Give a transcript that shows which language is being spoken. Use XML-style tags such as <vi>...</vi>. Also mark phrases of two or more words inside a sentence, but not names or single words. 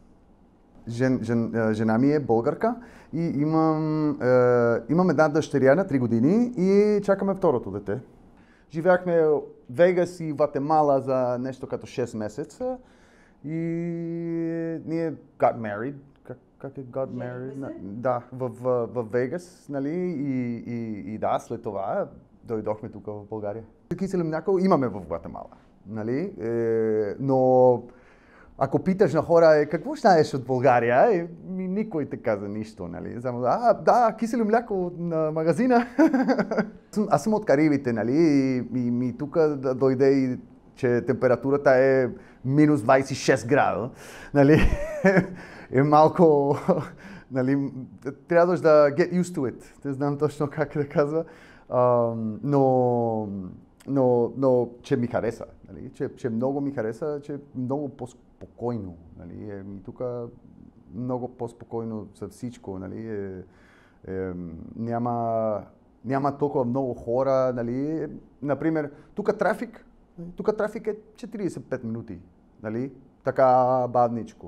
<bg>Жена ми е българка и имам една дъщеря на 3 години и чакаме второто дете. Живяхме в Вегас и Гватемала за нещо като 6 месеца и ние</bg> <en>got married.</en> <bg>Как е</bg> <en>got married?</en> <bg>Да, в Вегас, нали, и да, след това дойдохме тук в България. Киселен мляко имаме в Гватемала, нали, но ако питаш на хора какво знаеш от България, никой те каза нищо, нали. Да, киселен мляко на магазина. Аз съм от Карибите, нали, и тук да дойде и че температурата е минус 26 града, нали, е малко, нали, трябваш да</bg> <en>get used to it.</en> <bg>Не знам точно как да казва, но че ми хареса, нали, че много ми хареса, че много по-спокойно, нали, тук много по-спокойно за всичко, нали, няма толкова много хора, нали, например, тук трафик е 45 минути, нали, така бавничко.</bg>